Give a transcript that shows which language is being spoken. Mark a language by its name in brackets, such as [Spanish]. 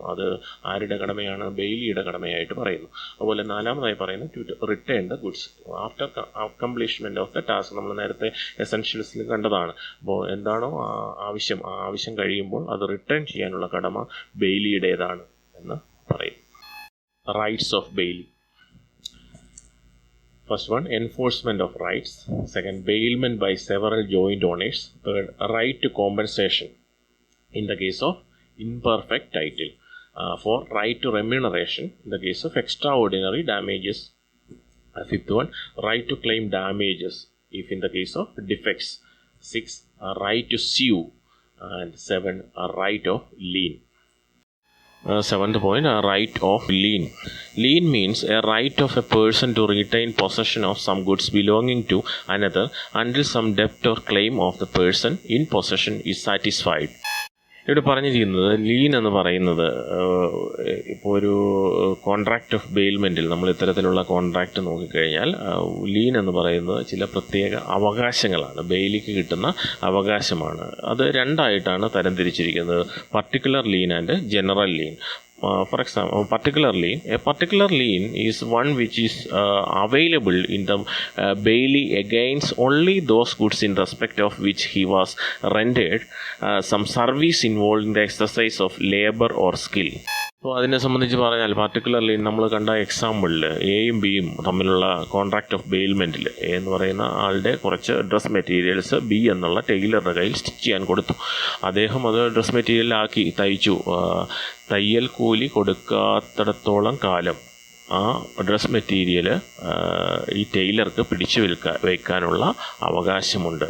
[Malayalam] അത് ആരുടെ കടമയാണ്? ബെയിലിയുടെ കടമയായിട്ട് പറയുന്നു. അതുപോലെ നാലാമതായി പറയുന്നത് [English] To return the goods after accomplishment of the task. [Malayalam] നമ്മൾ നേരത്തെ എസെൻഷ്യൽസിൽ കണ്ടതാണ്. അപ്പോൾ എന്താണോ ആവശ്യം, ആ ആവശ്യം കഴിയുമ്പോൾ അത് റിട്ടേൺ ചെയ്യാനുള്ള കടമ ബെയിലിയുടേതാണ് എന്ന് പറയും. [English] Rights of bailee. First one, enforcement of rights. Second, bailment by several joint owners. Third, right to compensation in the case of imperfect title. Four, right to remuneration in the case of extraordinary damages. Fifth one, right to claim damages if in the case of defects. Six, right to sue. And seven, right of lien. Seventh point, right of lien. Lien means a right of a person to retain possession of some goods belonging to another until some debt or claim of the person in possession is satisfied. [Malayalam] ഇവിടെ പറഞ്ഞിരിക്കുന്നത് lean എന്ന് പറയുന്നത് ഇപ്പോൾ ഒരു contract of ബെയിൽമെൻറ്റിൽ നമ്മൾ ഇത്തരത്തിലുള്ള contract നോക്കിക്കഴിഞ്ഞാൽ lean എന്ന് പറയുന്നത് ചില പ്രത്യേക അവകാശങ്ങളാണ്, ബെയിലിക്ക് കിട്ടുന്ന അവകാശമാണ്. അത് രണ്ടായിട്ടാണ് തരംതിരിച്ചിരിക്കുന്നത്, particular lean and general lean. [English] For example, a particular lien is one which is available in the bailee against only those goods in respect of which he was rendered some service involving the exercise of labor or skill. [Malayalam] അപ്പോൾ അതിനെ സംബന്ധിച്ച് പറഞ്ഞാൽ particularly നമ്മൾ കണ്ട എക്സാമ്പിളിൽ എയും ബിയും തമ്മിലുള്ള contract of ബെയിൽമെൻറ്റിൽ A എന്ന് പറയുന്ന ആളുടെ കുറച്ച് ഡ്രസ് മെറ്റീരിയൽസ് ബി എന്നുള്ള ടൈലറുടെ കയ്യിൽ സ്റ്റിച്ച് ചെയ്യാൻ കൊടുത്തു. അദ്ദേഹം അത് ഡ്രസ് മെറ്റീരിയലാക്കി തയ്ച്ചു. തയ്യൽ കൂലി കൊടുക്കാത്തിടത്തോളം കാലം ആ ഡ്രസ് മെറ്റീരിയൽ ഈ ടൈലർക്ക് പിടിച്ചു വയ്ക്കാനുള്ള അവകാശമുണ്ട്.